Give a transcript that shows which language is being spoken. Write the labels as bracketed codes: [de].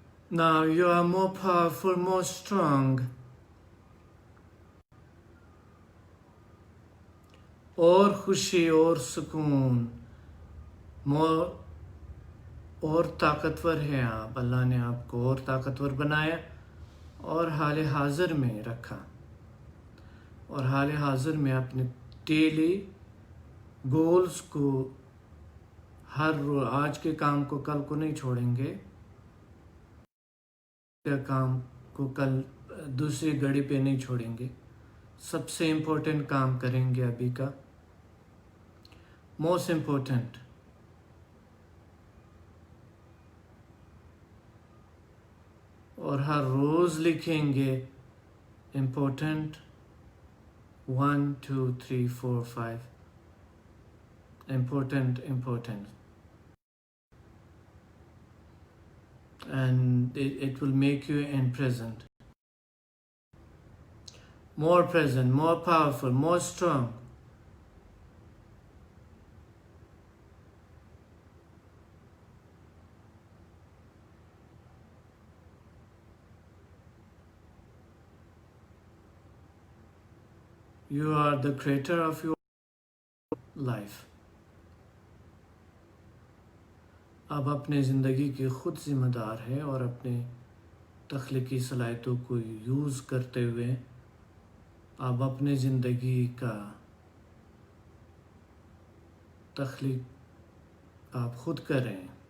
[en] Now you are more powerful, more strong. [ur] اور خوشی اور سکون، اور طاقتور ہیں آپ. اللہ نے آپ کو اور طاقتور بنایا اور حال حاضر میں رکھا، اور حال حاضر میں اپنے ڈیلی گولز کو، ہر روز آج کے کام کو کل کو نہیں چھوڑیں گے، کام کو کل دوسری گھڑی پہ نہیں چھوڑیں گے، سب سے امپورٹنٹ کام کریں گے ابھی کا، موسٹ امپورٹنٹ. اور ہر روز لکھیں گے important 1 2 3 4 5 [en] important, and it will make you in present, more powerful, more strong. You are the creator of your life. [ur] آپ اپنے زندگی کے خود ذمہ دار ہیں اور اپنے تخلیقی صلاحیتوں کو یوز کرتے ہوئے آپ اپنے زندگی کا تخلیق آپ خود کر رہے ہیں.